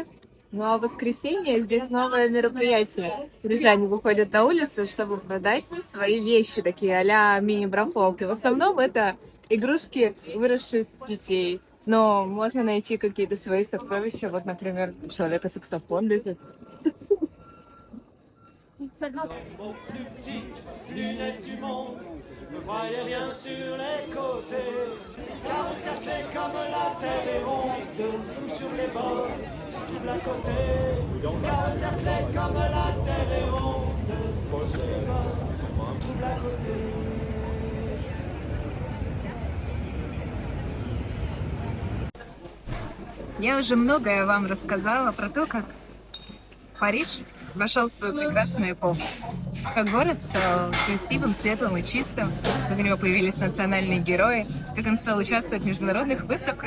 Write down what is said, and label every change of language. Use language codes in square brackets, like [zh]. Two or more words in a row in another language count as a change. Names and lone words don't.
[ru] Ну а в воскресенье здесь новое мероприятие. Парижане выходят на улицу, чтобы продать свои вещи, такие а-ля мини-барахолки. В основном это игрушки выросших детей. Но можно найти какие-то свои сокровища. Вот, например, у человека саксофон лежит. [fr] Ne voyez rien sur les côtés, car encerclé comme la terre est ronde, flou sur les bords, trouble à côté. Car encerclé comme la terre est ronde, flou sur les bords, trouble à côté. [ru] Я уже многое вам рассказала про то, как Париж вошел в свою прекрасную эпоху. Как город стал красивым, светлым и чистым, как у него появились национальные герои, как он стал участвовать в международных выставках.